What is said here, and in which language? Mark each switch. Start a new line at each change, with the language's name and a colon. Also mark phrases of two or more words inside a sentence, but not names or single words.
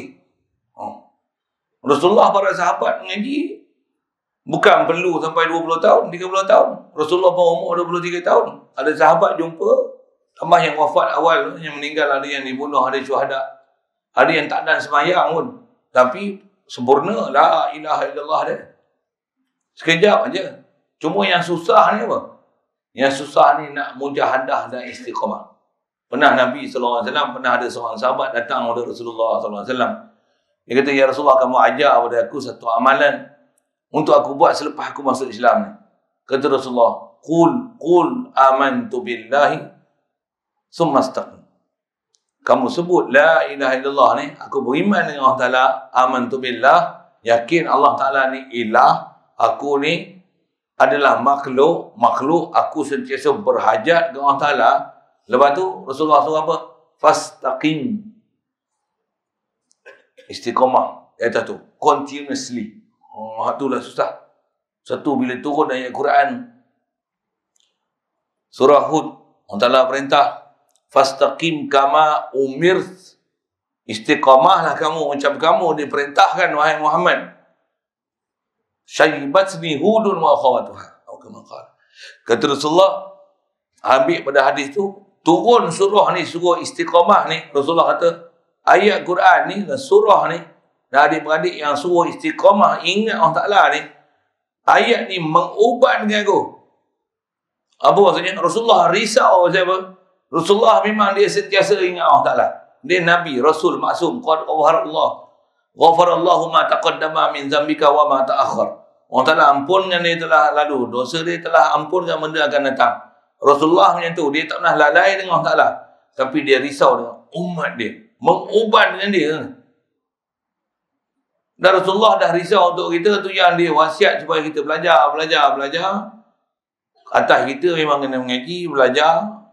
Malay: Rasulullah para sahabat mengaji, bukan perlu sampai 20 tahun, 30 tahun. Rasulullah pun umur 23 tahun. Ada sahabat jumpa, tambah yang wafat awal, yang meninggal, ada yang dibunuh, ada syuhada. Ada yang tak ada semayang pun. Tapi sempurna,
Arabic: لا إله إلا الله dia.
Malay: Sekejap aja. Cuma yang susah ni apa? Yang susah ni nak mujahadah dan istiqamah. Pernah Nabi SAW, pernah ada seorang sahabat datang kepada Rasulullah SAW. Dia kata, ya Rasulullah, kamu ajar kepada aku satu amalan untuk aku buat selepas aku masuk Islam ni. Kata Rasulullah,
Arabic: قل آمنت بالله ثم استقم.
Malay: Kamu sebut la ilaha illallah ni, aku beriman dengan Allah Ta'ala,
Arabic: آمنت بالله,
Malay: yakin Allah Ta'ala ni ilah, aku ni adalah makhluk, aku sentiasa berhajat dengan Allah Ta'ala. Lepas tu Rasulullah suruh apa? Fastaqim. Istiqamah. Iaitu tu. Continuously. Itulah susah. Satu, bila turun ayat Quran. Surah Hud. Allah Ta'ala perintah.
Arabic: فاستقم كما أمرت.
Malay: Istiqamahlah kamu. Macam kamu diperintahkan, wahai Muhammad.
Arabic: شيبتني هود وأخواتها.
Malay: Kata Rasulullah, ambil pada hadis tu, turun surah ni, surah istiqamah ni. Rasulullah kata, ayat Quran ni, surah ni, dan adik-beradik yang suruh istiqamah, ingat Allah Ta'ala ni, ayat ni mengubatkan aku. Apa maksudnya? Rasulullah risau siapa? Rasulullah memang dia sentiasa ingat Allah Ta'ala. Dia Nabi, Rasul, maksum.
Arabic: قد غفر الله ما تقدم من ذنبك وما تأخر.
Malay: Allah Ta'ala ampunkan dia telah lalu. Dosa dia telah ampunkan, benda akan datang. Rasulullah macam tu. Dia tak pernah lalai dengan Allah Ta'ala. Tapi dia risau dengan umat dia. Mengubat dengan dia. Dan Rasulullah dah risau untuk kita. Tu yang dia wasiat supaya kita belajar. Atas kita memang kena mengaji, belajar.